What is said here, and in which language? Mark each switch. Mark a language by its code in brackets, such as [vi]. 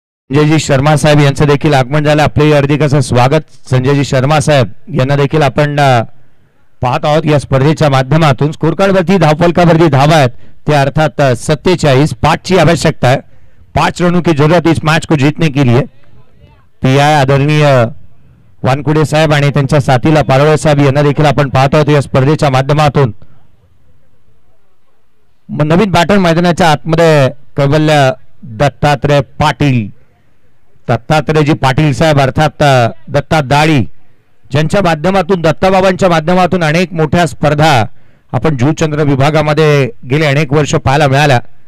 [mr] संजयजी शर्मा साहेब यांचं देखील आगमन झालं. आपले हार्दिक असं स्वागत. संजयजी शर्मा साहेब यांना देखील आपण पाहत आहोत या स्पर्धेच्या माध्यमातून. स्कोरकार्डवरती धावफलकावरती धावा आहेत ते अर्थात 47. [hi] 5 ची आवश्यकता है. 5 रनों की जरूरत इस मैच को जीतने के लिए. [mr] PI आदरणीय वानकुडे साहेब आणि त्यांच्या साथीला पारवळे साहेब यांना देखील आपण पाहत आहोत या स्पर्धेच्या माध्यमातून. नवीन बॅटर मैदानाच्या आतमध्ये कैवल्य दत्तात्रय पाटील. दत्तात्रयजी पाटील साहेब अर्थात दत्ता दाळी ज्यांच्या माध्यमातून दत्ताबाबांच्या माध्यमातून अनेक मोठ्या स्पर्धा आपण जूचंद्र विभागामध्ये गेले अनेक वर्ष पाहायला मिळाल्या.